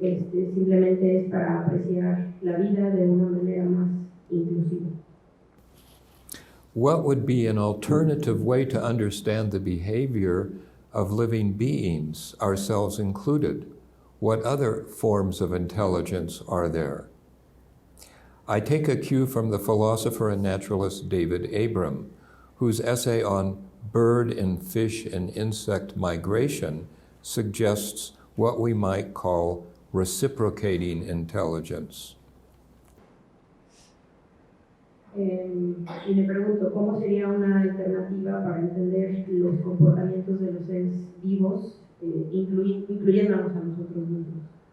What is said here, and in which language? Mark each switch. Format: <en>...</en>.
<es>Simplemente es para apreciar la vida de una manera más inclusiva.</es> <en>What would be an alternative way to understand the behavior of living beings, ourselves included? What other forms of intelligence are there? I take a cue from the philosopher and naturalist David Abram, whose essay on bird and fish and insect migration suggests what we might call reciprocating intelligence.</en> <es>Y me pregunto, ¿cómo sería una alternativa para entender los comportamientos de los seres vivos, incluyéndonos a nosotros mismos?</es>